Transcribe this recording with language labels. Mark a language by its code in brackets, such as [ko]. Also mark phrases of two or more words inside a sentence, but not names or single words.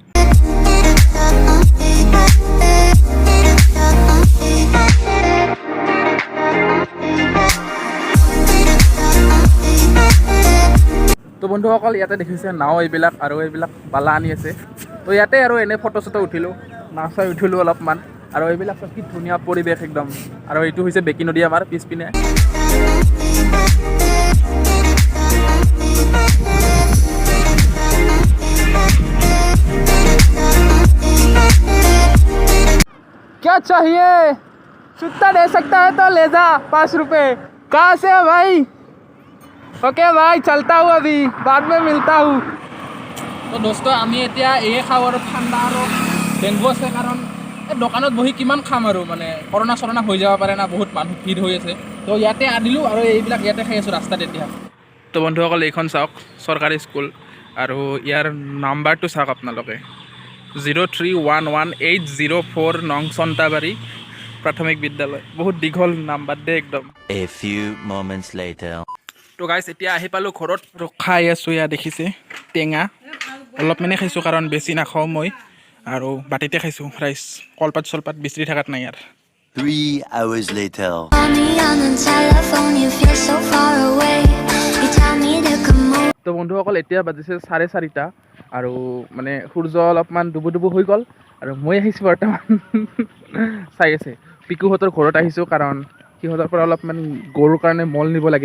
[as] তো বন্ধুসকল ইয়াতে দেখিছে নাও এইবিলাক, আৰু এইবিলাক বালা আনি আছে। তো ইয়াতে আৰু এনে ফটো চটো উঠিলোঁ, নাও চাই উঠিলোঁ অলপমান। আৰু এইবিলাক কি ধুনীয়া পৰিৱেশ একদম। আৰু এইটো হৈছে বেকি নদী আমাৰ পিছপিনে। [hi] क्या चाहिए सुट्टा दे सकता है तो ले जा, 5 रुपए। कहाँ से है भाई? ओके भाई चलता हूँ, अभी बाद में मिलता हूँ। तो दोस्तों [as] আমি এতিয়া এই খাওঁ, আৰু ঠাণ্ডা আৰু ডেংগু আছে, কাৰণ এই দোকানত বহি কিমান খাম আৰু, মানে কৰোণা চৰোণা হৈ যাব পাৰে না, বহুত মানুহ ভিৰ হৈ আছে। তো ইয়াতে আনিলোঁ আৰু এইবিলাক ইয়াতে খাই আছোঁ ৰাস্তাত এতিয়া। তো বন্ধুসকল এইখন চাওক চৰকাৰী স্কুল, আৰু ইয়াৰ নাম্বাৰটো চাওক আপোনালোকে 0311804 নং চন্তাবাৰী প্ৰাথমিক বিদ্যালয়। বহুত দীঘল নাম্বাৰ দে একদম। [en] A few moments later. [as] তো গাইছ এতিয়া আহি পালোঁ ঘৰত, খাই আছোঁ। এয়া দেখিছে টেঙা অলপ মানে খাইছোঁ, কাৰণ বেছি নাখাওঁ মই, আৰু বাটিতে খাইছোঁ ৰাইচ, কলপাত চলপাত বিচৰি থকাত নাই ইয়াৰ। [en] 3 hours later. [as] তো বন্ধুসকল এতিয়া বাজিছে 4:30, আৰু মানে সূৰ্য অলপমান ডুবু হৈ গ'ল, আৰু মই আহিছোঁ বৰ্তমান চাই আছে পিকুহঁতৰ ঘৰত আহিছোঁ, কাৰণ সিহঁতৰ পৰা অলপমান গৰুৰ কাৰণে মল নিব লাগে।